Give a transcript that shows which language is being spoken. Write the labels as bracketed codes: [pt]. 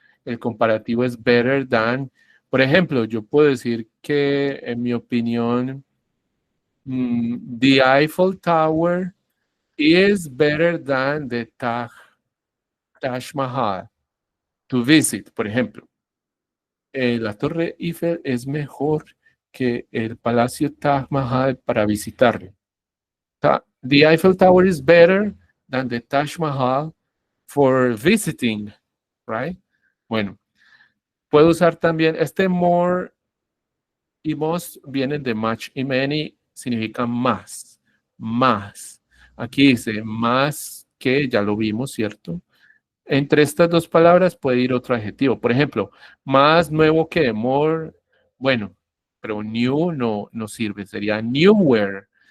[es] El comparativo es [en] better than. [es] Por ejemplo, yo puedo decir que, en mi opinión, [en] the Eiffel Tower is better than the Taj Mahal to visit, [es] por ejemplo. La Torre Eiffel es mejor que el Palacio Taj Mahal para visitarlo. [en] The Eiffel Tower is better than the Taj Mahal for visiting, right? [es] Bueno, puedo usar también este more y most vienen de much y many, significa más, más. Aquí dice más que, ya lo vimos, ¿cierto? Entre estas dos palabras puede ir otro adjetivo. Por ejemplo, más nuevo que, more, bueno, pero new no sirve, sería newer.